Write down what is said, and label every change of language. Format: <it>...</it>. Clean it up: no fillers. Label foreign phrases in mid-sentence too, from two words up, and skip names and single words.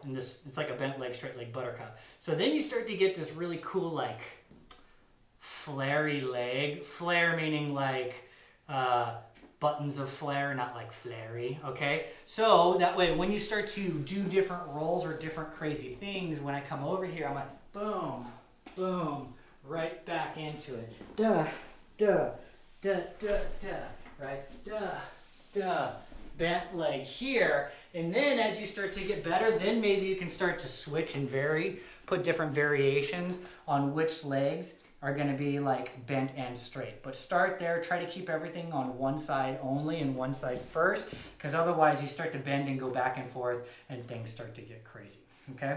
<en>And this, it's like a bent leg, straight leg buttercup. So then you start to get this really cool, like, flary leg. Flare meaning like buttons of flare, not like flary, okay? So that way when you start to do different rolls or different crazy things, when I come over here, I'm like, boom, boom, right back into it. Duh, duh, duh, duh, duh, right? Duh, duh, bent leg here. And then as you start to get better, then maybe you can start to switch and vary, put different variations on which legs are going to be like bent and straight. But start there, try to keep everything on one side only and one side first, because otherwise you start to bend and go back and forth and things start to get crazy, okay?</en>